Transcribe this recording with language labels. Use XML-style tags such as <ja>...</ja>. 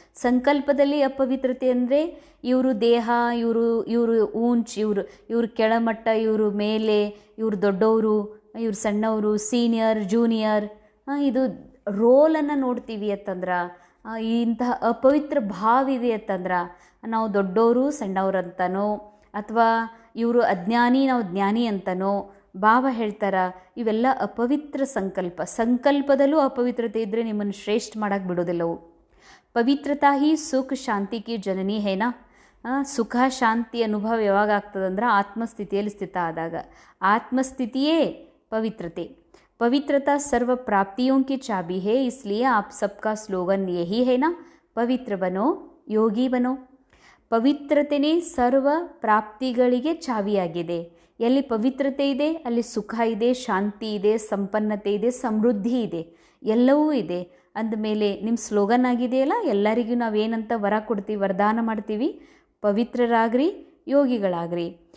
<kn>ಸಂಕಲ್ಪದಲ್ಲಿ ಅಪವಿತ್ರತೆ ಅಂದರೆ ಇವರು ದೇಹ, ಇವರು ಊಂಚ್, ಇವರು ಕೆಳಮಟ್ಟ, ಇವರು ಮೇಲೆ, ಇವರು ದೊಡ್ಡವರು, ಇವರು ಸಣ್ಣವರು, ಸೀನಿಯರ್ ಜೂನಿಯರ್, ಇದು ರೋಲನ್ನು ನೋಡ್ತೀವಿ ಅಂತಂದ್ರೆ, ಇಂತಹ ಅಪವಿತ್ರ ಭಾವ ಇದೆ ಅಂತಂದ್ರೆ ನಾವು ದೊಡ್ಡವರು ಸಣ್ಣವ್ರು ಅಂತನೋ ಅಥವಾ ಇವರು ಅಜ್ಞಾನಿ ನಾವು ಜ್ಞಾನಿ ಅಂತನೋ ಬಾಬಾ ಹೇಳ್ತಾರ. ಇವೆಲ್ಲ ಅಪವಿತ್ರ ಸಂಕಲ್ಪದಲ್ಲೂ ಅಪವಿತ್ರತೆ ಇದ್ದರೆ ನಿಮ್ಮನ್ನು ಶ್ರೇಷ್ಠ ಮಾಡೋಕ್ಕೆ ಬಿಡೋದಿಲ್ಲವು.</kn> <hi>ಪವಿತ್ರತಾ ಹಿ ಸುಖ ಶಾಂತಿಗೆ ಜನನಿ ಹೇನಾ.</hi> <kn>ಸುಖ ಶಾಂತಿ ಅನುಭವ ಯಾವಾಗ ಆಗ್ತದಂದ್ರೆ ಆತ್ಮಸ್ಥಿತಿಯಲ್ಲಿ ಸ್ಥಿತ ಆದಾಗ. ಆತ್ಮಸ್ಥಿತಿಯೇ ಪವಿತ್ರತೆ.</kn> <hi>पवित्रता सर्व प्राप्तियों की चाबी है, इसलिए आप सबका स्लोगन यही है ना, पवित्र बनो योगी बनो.</hi> <kn>ಪವಿತ್ರತೆಯೇ ಸರ್ವ ಪ್ರಾಪ್ತಿಗಳಿಗೆ ಚಾವಿಯಾಗಿದೆ. ಎಲ್ಲಿ ಪವಿತ್ರತೆ ಇದೆ ಅಲ್ಲಿ ಸುಖ ಇದೆ, ಶಾಂತಿ ಇದೆ, ಸಂಪನ್ನತೆ ಇದೆ, ಸಮೃದ್ಧಿ ಇದೆ, ಎಲ್ಲವೂ ಇದೆ. ಅಂದಮೇಲೆ ನಿಮ್ಮ ಸ್ಲೋಗನ್ ಆಗಿದೆಯಲ್ಲ, ಎಲ್ಲರಿಗೂ ನಾವೇನಂತ ವರ ಕೊಡ್ತೀವಿ, ವರದಾನ ಮಾಡ್ತೀವಿ, ಪವಿತ್ರರಾಗ್ರಿ, ಯೋಗಿಗಳಾಗ್ರಿ.</kn>